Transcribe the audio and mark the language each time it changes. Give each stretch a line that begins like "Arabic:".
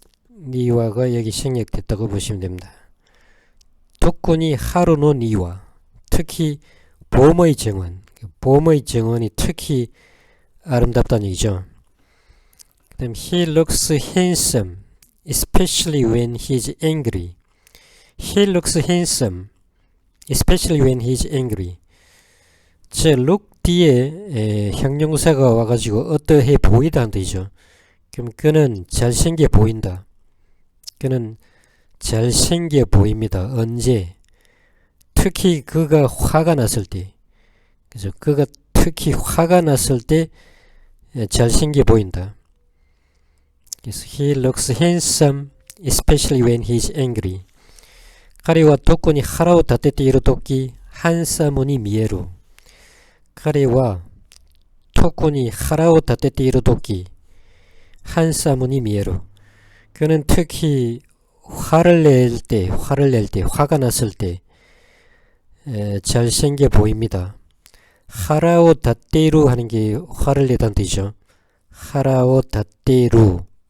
Korean: 니와가 여기 생략됐다고 보시면 됩니다. 특히 하루노 니와 특히 봄의 정원이 특히 아름답다는 얘기죠. 그 다음
English: he looks handsome especially when he's angry. He looks handsome, especially when he's angry.
Korean: 저 look 뒤에 형용사가 와가지고 어떠해 보이다 한 뜻이죠. 그럼 그는 잘생겨 보인다. 그는 잘생겨 보입니다. 언제? 특히 그가 화가 났을 때. 그죠? 그가 특히 화가 났을 때 잘생겨 보인다.
English: 그래서 he looks handsome, especially when he's angry.
Japanese: 彼は特に腹を立てているとき、ハンサムに見える。彼は特に腹を立てているとき、ハンサムに見える。
Korean: 그는 특히 화가 났을 때 잘생겨 보입니다. 하라오 다떼루 하는 게 화를 내다는 뜻이죠. 하라오 다떼루.